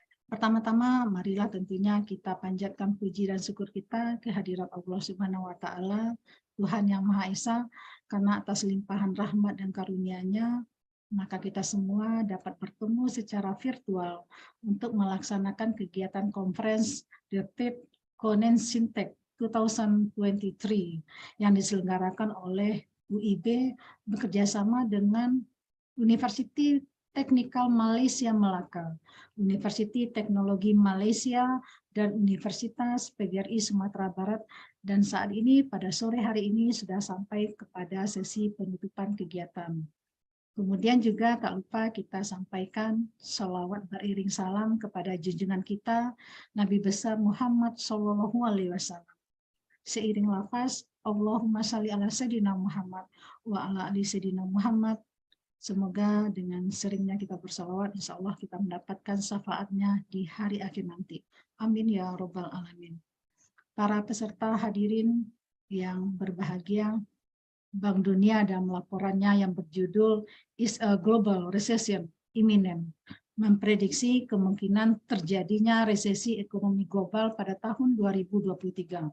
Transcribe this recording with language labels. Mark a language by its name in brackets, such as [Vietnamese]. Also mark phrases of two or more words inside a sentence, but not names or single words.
[Indonesian] Pertama-tama, marilah tentunya kita panjatkan puji dan syukur kita kehadirat Allah [Arabic] سبحانه وتعالى, [Indonesian] Tuhan yang Maha Esa, karena atas limpahan rahmat dan karunia-Nya, maka kita semua dapat bertemu secara virtual untuk melaksanakan kegiatan conference The Third CoNeScINTech [Malay] 2023 yang diselenggarakan oleh UIB bekerjasama dengan University Teknikal Malaysia Melaka, Universiti Teknologi Malaysia, [Indonesian] dan Universitas PGRI Sumatera Barat. Dan saat ini, pada sore hari ini, sudah sampai kepada sesi penutupan kegiatan. Kemudian juga tak lupa kita sampaikan sholawat beriring salam kepada junjungan kita, Nabi besar Muhammad SAW. Seiring lafaz, [Arabic] اللهم صل على سيدنا محمد وعلى آل سيدنا محمد. [Indonesian] Semoga dengan seringnya kita bersalawat, [Arabic] إن شاء الله [Indonesian] kita mendapatkan syafaatnya di hari akhir nanti. [Arabic] آمين يا رب العالمين. [Indonesian] Para peserta hadirin yang berbahagia, Bank Dunia dalam laporannya yang berjudul Is a Global Recession Imminent memprediksi kemungkinan terjadinya resesi ekonomi global pada tahun 2023.